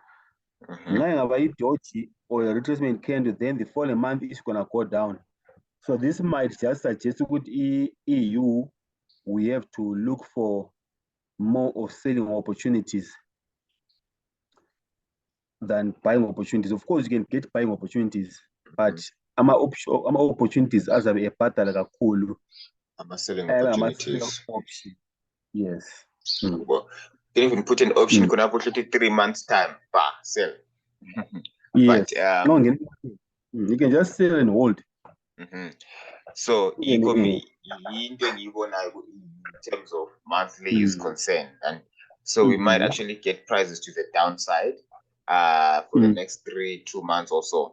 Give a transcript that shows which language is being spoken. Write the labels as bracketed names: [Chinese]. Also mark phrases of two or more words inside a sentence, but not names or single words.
[English] A doji or a retracement candle, then the following month is gonna go down. So this might just suggest with EU we have to look for more of selling opportunities than buying opportunities. Of course, you can get buying opportunities, but [North Ndebele] ama opportunities azabe ebhadala kakhulu [English] selling opportunities. Option. Yes. Well, you can even put an option. Can I put it 3 months time? Sell. Yes. But, you can just sell and hold. So in terms of monthly is concerned, and so we might actually get prices to the downside for the next 2 months or so.